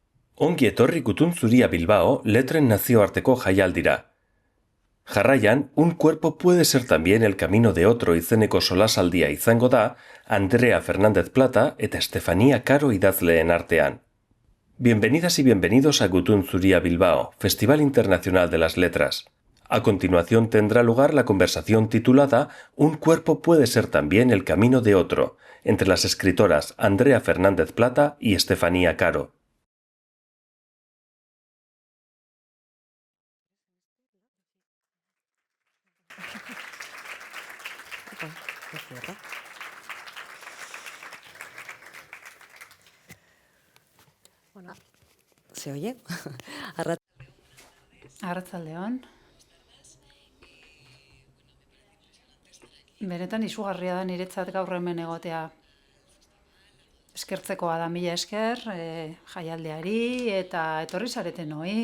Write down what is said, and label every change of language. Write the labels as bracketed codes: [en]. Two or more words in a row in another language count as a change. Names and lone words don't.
[eu] Ongi etorri Gutun Zuria Bilbao letren nazioarteko jaialdira. Jarraian, un cuerpo puede ser también el camino de otro izeneko solasaldia izango da Andrea Fernández Plata eta Estefanía Caro idazleen artean. [es] Bienvenidas y bienvenidos a Gutun Zuria Bilbao, Festival Internacional de las Letras. A continuación tendrá lugar la conversación titulada Un cuerpo puede ser también el camino de otro, entre las escritoras Andrea Fernández Plata y Estefanía Caro. Bueno, ¿se oye? [eu] Arratsaldeon. Benetan izugarria da niretzat gaur hemen egotea. Eskertzekoa da, mila esker, jaialdiari eta etorri zareten hoi.